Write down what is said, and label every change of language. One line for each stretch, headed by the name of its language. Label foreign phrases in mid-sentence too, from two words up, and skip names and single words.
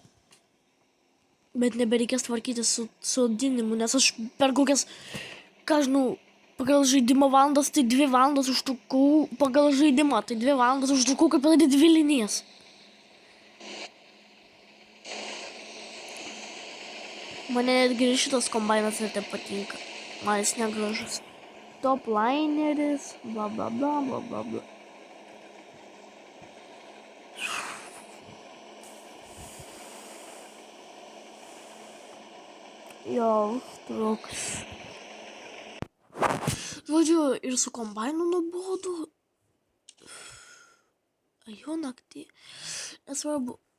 Lithuanian: Bet nebereikės tvarkyti su sodinimu, nes aš per kokias, ką žinau, pagal žaidimo valandas tai 2 valandas užtrukau, pagal žaidimą tai 2 valandas užtrukau, kaip padaryti 2 linijas. Mane netgi šitas kombainas ir taip patinka. Man jis negražus. Top lineris, bla bla bla bla bla bla. Jo, užtruks. Žodžiu, ir su kombainu nuobodu. Jo naktį. Nesvarbu.